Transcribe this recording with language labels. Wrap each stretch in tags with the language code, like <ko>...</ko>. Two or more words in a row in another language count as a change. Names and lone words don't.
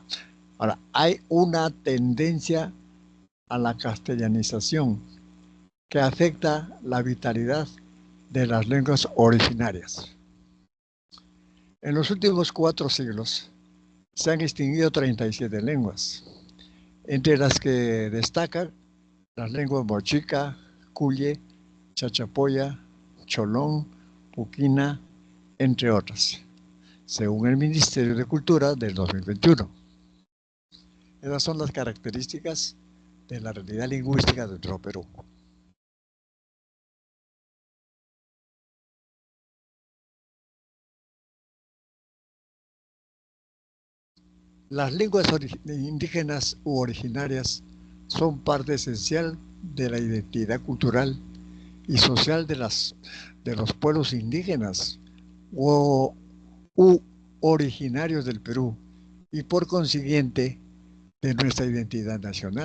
<es>Ahora, hay una tendencia a la castellanización que afecta la vitalidad de las lenguas originarias. En los últimos 4 siglos se han extinguido 37 lenguas, entre las que destacan las lenguas mochica, cuye, chachapoya, cholón, puquina, entre otras, según el Ministerio de Cultura del 2021. Esas son las características de la realidad lingüística de nuestro Perú. Las lenguas indígenas u originarias son parte esencial de la identidad cultural y social de los pueblos indígenas u, u originarios del Perú y por consiguiente de nuestra identidad nacional.</es>